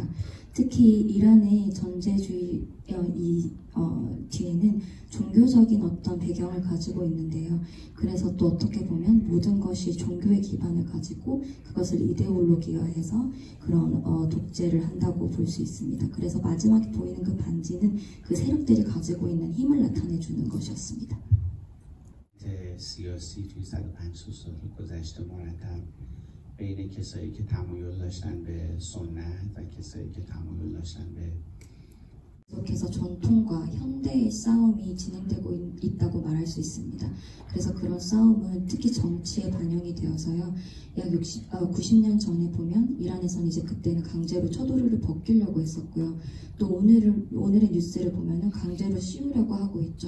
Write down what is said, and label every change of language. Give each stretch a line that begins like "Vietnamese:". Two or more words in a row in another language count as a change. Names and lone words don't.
Korean: 특히 이란의 전제주의 뒤에는 종교적인 어떤 배경을 가지고 있는데요. 그래서 또 어떻게 보면 모든 것이 종교의 기반을 가지고 그것을 이데올로기화해서 그런 독재를 한다고 볼 수 있습니다. 그래서 마지막에 보이는 그 반지는 그 세력들이 가지고 있는 힘을 나타내주는 것이었습니다.
Persian: سیاسی توی 150 سال گذشته مرتب بین کسایی که تمایل داشتن به سنت و کسایی که تمایل داشتن به
Korean: 계속해서 전통과 현대의 싸움이 진행되고 있다고 말할 수 있습니다. 그래서 그런 싸움은 특히 정치에 반영이 되어서요. 약 90년 전에 보면 이란에서는 이제 그때는 강제로 처도를 벗기려고 했었고요. 또 오늘의 뉴스를 보면은 강제로 씌우려고 하고 있죠.